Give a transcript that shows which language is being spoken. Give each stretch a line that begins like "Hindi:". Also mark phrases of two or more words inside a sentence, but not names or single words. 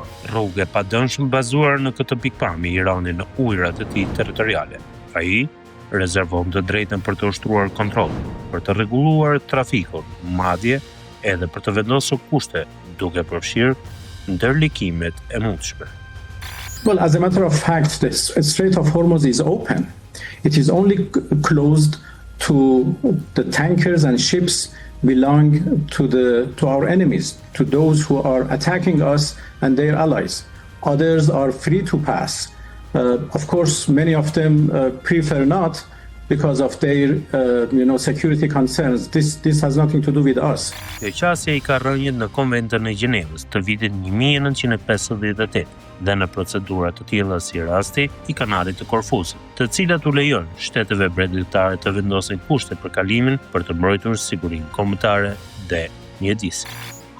Albanian: Rrugë e padënshme bazuar në këtë pikpamje Irani në ujërat e tij territoriale. Ai rezervon të drejtën për të ushtruar kontrollin, për të rregulluar trafikun, madje edhe për të vendosur kushte, duke përfshirë ndërlikimet e mundshme.
English: Well, as a matter of fact, the Strait of Hormuz is open. It is only closed to the tankers and ships belong to our enemies, to those who are attacking us and their allies. Others are free to pass. Of course, many of them prefer not because of their security concerns. This has nothing to do with us.
Albanian: Kjo qasje I ka rënjët në Konventën e Gjenevës të vitit 1958 dhe në procedura të tilla si rasti I kanalit të Korfusit, të cilat u lejojnë shteteve brendëtare të vendosin kushte për kalimin për të mbrojtur sigurinë kombëtare dhe mjedisin.